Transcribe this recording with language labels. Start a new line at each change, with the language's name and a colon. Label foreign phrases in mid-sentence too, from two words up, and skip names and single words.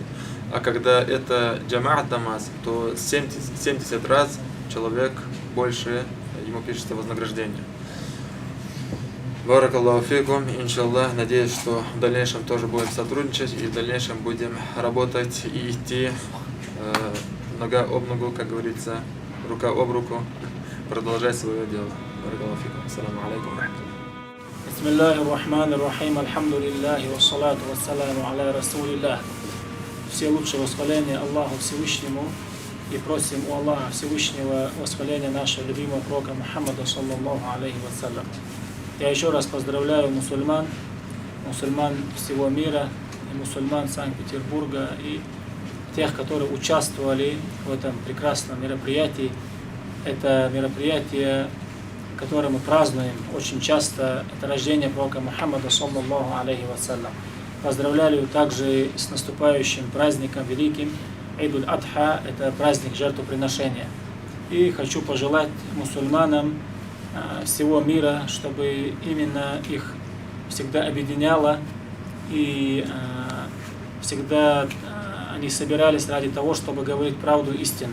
Russian: А когда это джамаат намаз, то 70 раз человек больше ему пишется вознаграждение.
Arabic: بارك الله فيكم,
Russian: иншаллах. Надеюсь, что в дальнейшем тоже будем сотрудничать и в дальнейшем будем работать и идти нога об ногу, как говорится, рука об руку, продолжать свое дело.
Arabic: بارك الله فيكم. السلام عليكم ورحمة الله. بسم الله الرحمن الرحيم الحمد لله والصلاة والسلام على رسول الله.
Russian: Все лучшие восхваления Аллаху Всевышнему и просим у Аллаха Всевышнего восхваления нашего любимого пророка Мухаммада
Arabic: صلى الله عليه وسلم.
Russian: Я еще раз поздравляю мусульман всего мира и мусульман Санкт-Петербурга и тех, которые участвовали в этом прекрасном мероприятии. Это мероприятие, которое мы празднуем очень часто, это рождение пророка Мухаммада
Arabic: صلى الله عليه وسلم.
Russian: Поздравляю также с наступающим праздником великим Идуль-Адха, это праздник жертвоприношения. И хочу пожелать мусульманам всего мира, чтобы именно их всегда объединяло и всегда они собирались ради того, чтобы говорить правду истину.